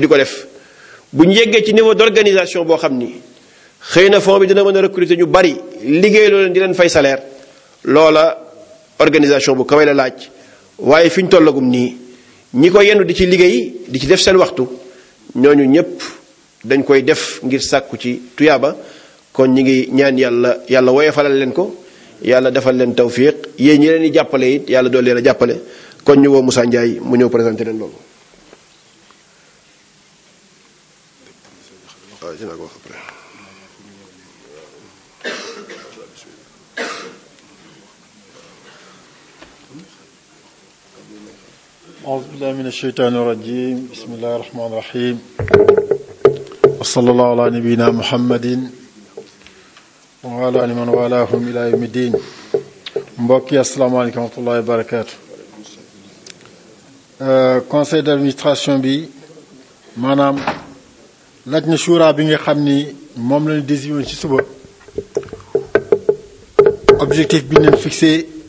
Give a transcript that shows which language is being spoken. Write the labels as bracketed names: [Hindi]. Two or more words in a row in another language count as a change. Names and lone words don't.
[Wolof] ko def bu ñu yeggee ci [French] niveau d'organisation [Wolof] boo xam ni xëy na fond bi dina mën a recruter ñu bari liggéey loo leen di leen fay salaire loola organisation bu kawe la laaj waaye fi ñu tollagum nii ñi ko yenn di ci liggéey di ci def seen waxtu ñooñu ñépp dañ koy def ngir sàkku ci tuyaaba kon ñi ngi ñaan yàlla woyofalal leen ko yàlla defal leen tawfiq yéen ñi leen di jàppale it yàlla dool leen a jàppale kon ñu woo Moussa Ndiaye mu ñëw présenté leen loolu. [Arabic] أعوذ بالله من الشيطان الرجيم بسم الله الرحمن الرحيم وصلى الله على نبينا محمد وعلى آله من والاهم إلى يوم الدين [Wolof] mbokk yi [Arabic] السلام عليكم ورحمة الله وبركاته [French] conseil d'administration [Wolof] bi maanaam [Arabic] لجنة الشورى [Wolof] bi nga xam ni moom lañu désigné ci suba objectif bi ñu fixé